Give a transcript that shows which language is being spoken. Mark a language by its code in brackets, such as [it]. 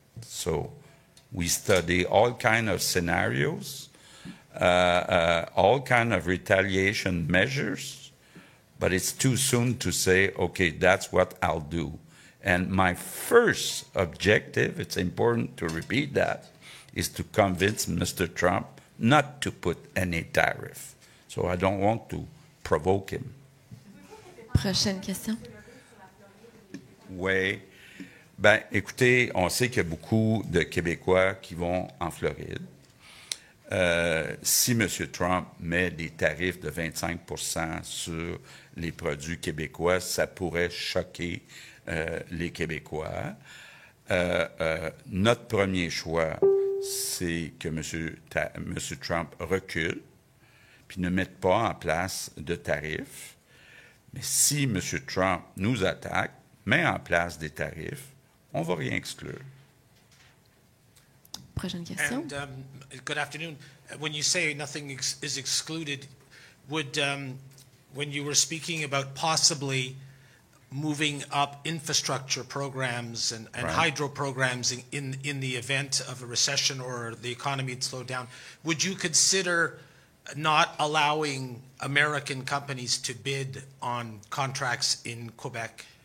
[en] So we study all kind of scenarios, all kind of retaliation measures, but it's too soon to say, okay, that's what I'll do. And my first objective, it's important to repeat that, is to convince Mr. Trump not to put any tariff. So I don't want to provoke him. [fr] Prochaine question. Oui. Ben, écoutez, on sait qu'il y a beaucoup de Québécois qui vont en Floride. Si M. Trump met des tarifs de 25% sur les produits québécois, ça pourrait choquer les Québécois. Notre premier choix, c'est que M. Trump recule, puis ne mette pas en place de tarifs. Mais si M. Trump nous attaque, met en place des tarifs, on ne va rien exclure. Prochaine question. [en] And, good afternoon. When you say nothing is excluded, would, when you were speaking about possibly moving up infrastructure programs and right. hydro programs in the event of a recession or the economy to slow down, would you consider not allowing American companies to bid on contracts in Quebec?